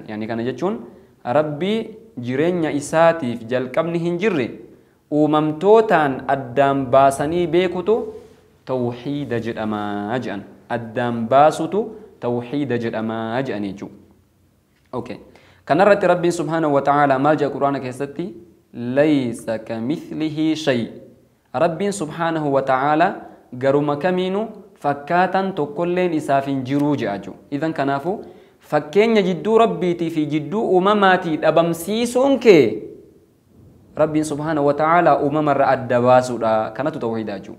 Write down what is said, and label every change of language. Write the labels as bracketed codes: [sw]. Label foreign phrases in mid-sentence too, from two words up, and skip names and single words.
[om] Yani kana jechuun rabbii jireenya isaatiif jalqabni hin jirre uumamtootaan addaan baasanii beekutu tawxiida jedhamaa jedhan. Addaan baasutu tawxiida jedhamaa jedhan jechuudha. Okay. Kanarratti rabbiin [ar] سبحانه وتعالى [om] maal jedha quraana keessatti [ar] ليس كمثله شيء. [om] Rabbiin [ar] سبحانه وتعالى [om] garuma kamiinu fakkaatan tokkolleen isaaf hin jiruu jedha. Idan kanaafu fakkeenya jidduu rabbiitii fi jidduu uumamaatii dhabamsiisuun kee rabbiin [ar] سبحانه وتعالى [om] uumamarra adda baasuudha. Kanatu tawxiida jechuudha.